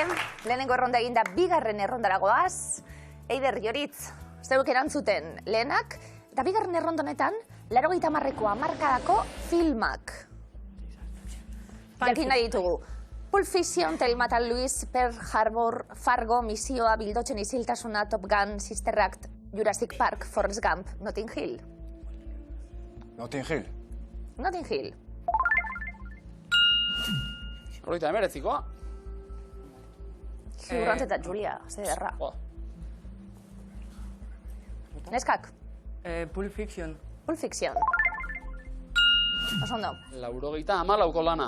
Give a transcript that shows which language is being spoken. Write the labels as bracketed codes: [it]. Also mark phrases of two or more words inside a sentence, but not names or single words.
[eu] Lehenengo erronda eginda bigarren errondara goaz. Eider Joritz, zeuk erantzuten lehenak. Eta bigarren erronda honetan, 80ko hamarkadako filmak. Jakin nahi ditugu. Pulp Fiction, Thelma eta Louise, Pearl Harbor, Fargo, Misioa, Bildotzen isiltasuna, Top Gun, Sister Act, Jurassic Park, Forrest Gump, Notting Hill. Notting Hill. Notting Hill. Horita emeretzikoa. Hugh Grant eta Julia, zederra. Neskak, Pulp Fiction. Pulp Fiction. Osondo. 94 lana.